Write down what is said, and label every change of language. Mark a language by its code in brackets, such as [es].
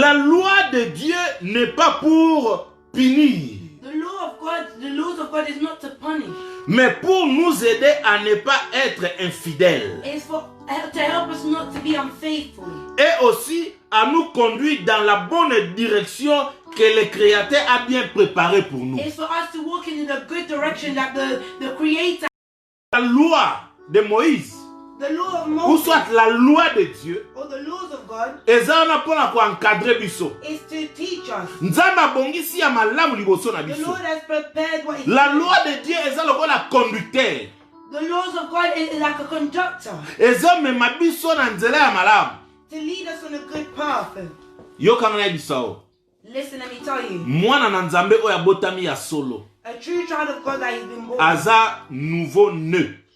[fr] La loi de Dieu n'est pas pour punir, [en] The laws of God is not to punish. [fr] mais pour nous aider à ne pas être infidèles. [en] It's to help us not to be unfaithful. [fr] Et aussi à nous conduire dans la bonne direction que le Créateur a bien préparée pour nous. [en] It's for us to walk in the good direction that the Creator, [fr] La loi de Moïse, [en] the law of [fr] ou [en] Moses, [fr] soit la loi de Dieu, [en] or the laws of God, [ln] eza wana mpona koencadre biso. [en] is to teach us. [ln] Nzambe abongisi ya malamu liboso na [en] The [ln] biso. [en] Lord has prepared what is [fr] La loi de Dieu [ln] eza lokola [fr] conducteur. [en] The laws of God is like a conductor [ln] Ezomema biso na nzela ya malamu. [en] to lead us on a good path. [ln] Yokanga na biso. [en] Listen, let me tell you, [ln] Mwana na Nzambe oyo abotami ya solo. [en] a true child of God that has been born [ln] Aza [fr] nouveau né.